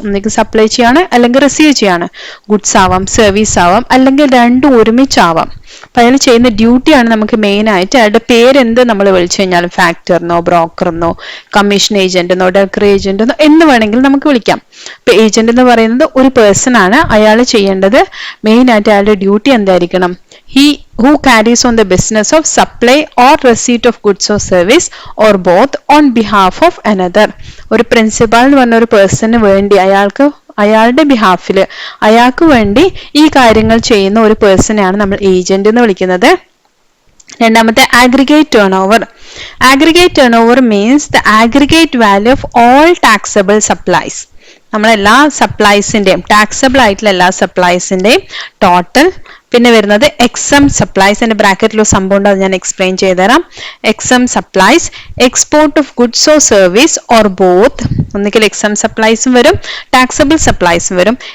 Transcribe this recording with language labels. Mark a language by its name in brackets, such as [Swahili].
[Malayalam] ഒന്നിക്ക് supply ചെയ്യാണ്, അല്ലെങ്കിൽ receive ചെയ്യാണ്. ഗുഡ്സ് ആവാം, സർവീസ് ആവാം, അല്ലെങ്കിൽ രണ്ടും ഒരുമിച്ചാവാം. അപ്പൊ അയാൾ ചെയ്യുന്ന ഡ്യൂട്ടിയാണ് നമുക്ക് മെയിൻ ആയിട്ട്. അയാളുടെ പേരെന്ത് നമ്മൾ വിളിച്ചു കഴിഞ്ഞാലും ഫാക്ടറിനോ ബ്രോക്കറിനോ കമ്മീഷൻ ഏജന്റിനോ ഡെലിവറി ഏജന്റിനോ എന്ന് വേണമെങ്കിൽ നമുക്ക് വിളിക്കാം. ഇപ്പൊ ഏജന്റ് എന്ന് പറയുന്നത് ഒരു പേഴ്സൺ ആണ്. അയാൾ ചെയ്യേണ്ടത് മെയിൻ ആയിട്ട് അയാളുടെ ഡ്യൂട്ടി എന്തായിരിക്കണം? [English] who carries on the business of supply or receipt of goods or service or both on behalf of another. [Malayalam] ഒരു പ്രിൻസിപ്പൽ എന്ന് പറഞ്ഞ ഒരു പേഴ്സണിന് വേണ്ടി അയാളുടെ ബിഹാഫിൽ അയാൾക്ക് വേണ്ടി ഈ കാര്യങ്ങൾ ചെയ്യുന്ന ഒരു പേഴ്സണെയാണ് നമ്മൾ ഏജന്റ് എന്ന് വിളിക്കുന്നത്. രണ്ടാമത്തെ [English] aggregate turnover. Aggregate turnover means the aggregate value of all taxable supplies. [Malayalam] നമ്മളെല്ലാ സപ്ലൈസിന്റെയും ടാക്സബിൾ ആയിട്ടുള്ള എല്ലാ സപ്ലൈസിന്റെയും ടോട്ടൽ. പിന്നെ വരുന്നത് എക്സം സപ്ലൈസ്. എൻ്റെ ബ്രാക്കറ്റിൽ ഒരു സംഭവം ഉണ്ട്, അത് ഞാൻ എക്സ്പ്ലെയിൻ ചെയ്തുതരാം. [English] Exempt supplies, export of goods or service or both. [Malayalam] ഒന്നുകിൽ എക്സം സപ്ലൈസും വരും, ടാക്സബിൾ സപ്ലൈസും വരും.